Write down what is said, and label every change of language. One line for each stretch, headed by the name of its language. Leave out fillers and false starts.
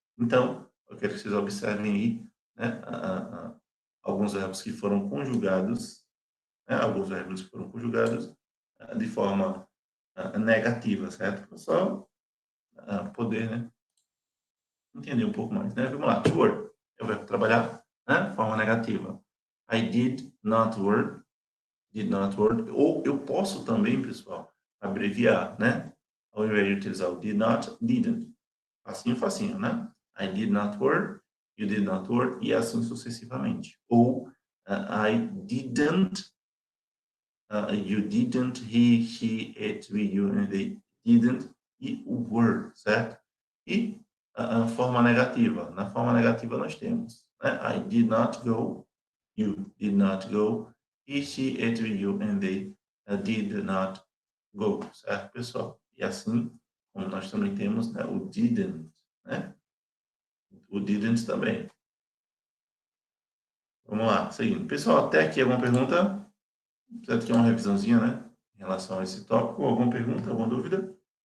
Portuguese: Então, eu quero que vocês observem aí, né, alguns verbos que foram conjugados, né, alguns verbos que foram conjugados de forma negativa, certo? Para só poder, né, entender um pouco mais, né? Vamos lá, to work. Eu vou trabalhar, né, forma negativa.
English: I did not work.
Portuguese: Ou eu posso também, pessoal, abreviar, né? Ao invés de utilizar o did not, didn't. Facinho, facinho, né?
English: I did not work, you did not work,
Portuguese: e assim sucessivamente.
English: Ou I didn't, you didn't, he, she, it, we, you, and they didn't,
Portuguese: e o were, certo? E a forma negativa. Na forma negativa nós temos, né?
English: I did not go, you did not go, he, she, it, we, you, and they did not go,
Portuguese: certo, pessoal? E assim, como nós também temos, né, o didn't, né? O didn't também. Vamos lá, seguindo. Pessoal, até aqui alguma pergunta? Precisa ter uma revisãozinha, né? Em relação a esse tópico. Alguma pergunta, alguma dúvida?